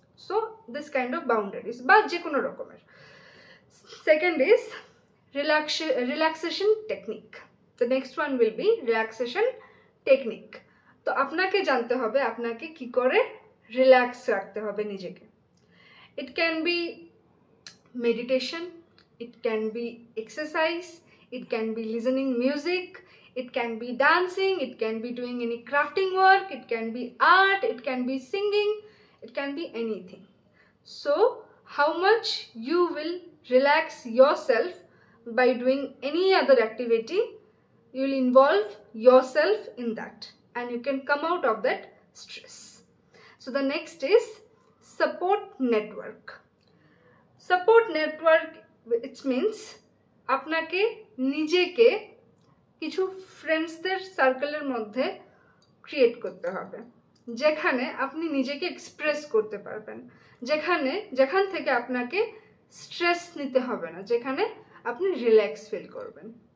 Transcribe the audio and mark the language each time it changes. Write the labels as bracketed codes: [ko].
[en] so this kind of boundaries [bn] বা যে কোনো রকমের। [en] Second is relaxation technique. The next one will be relaxation technique. [bn] তো আপনাকে জানতে হবে আপনাকে কি করে রিল্যাক্স রাখতে হবে নিজেকে। [en] It can be meditation, it can be exercise, it can be listening music, it can be dancing, it can be doing any crafting work, it can be art, it can be singing, it can be anything. So how much you will relax yourself by doing any other activity, you will involve yourself in that and you can come out of that stress. So the next is support network. Support network, it means [bn] আপনাকে নিজেকে কিছু ফ্রেন্ডসদের সার্কেলের মধ্যে create করতে হবে, যেখানে আপনি নিজেকে এক্সপ্রেস করতে পারবেন, যেখান থেকে আপনাকে স্ট্রেস নিতে হবে না, যেখানে আপনি রিল্যাক্স ফিল করবেন।